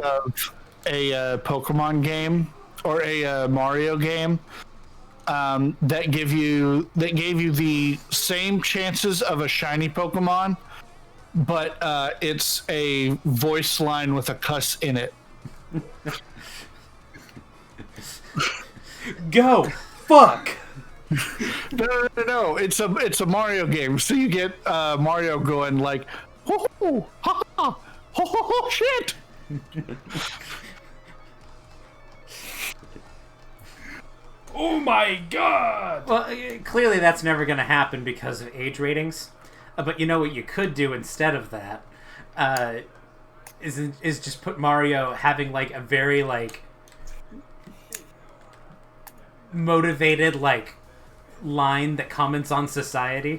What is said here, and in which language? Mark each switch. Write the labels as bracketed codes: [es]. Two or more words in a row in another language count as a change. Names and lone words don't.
[en] of a Pokemon game or a Mario game that gave you the same chances of a shiny Pokemon, but it's a voice line with a cuss in it. Go! Fuck! No. It's a Mario game, so you get Mario going like, ho ho ha ha ho ho ho shit. Oh my god! Well, clearly that's never going to happen because of age ratings. But you know what you could do instead of that is just put Mario having like a very like motivated like line that comments on society.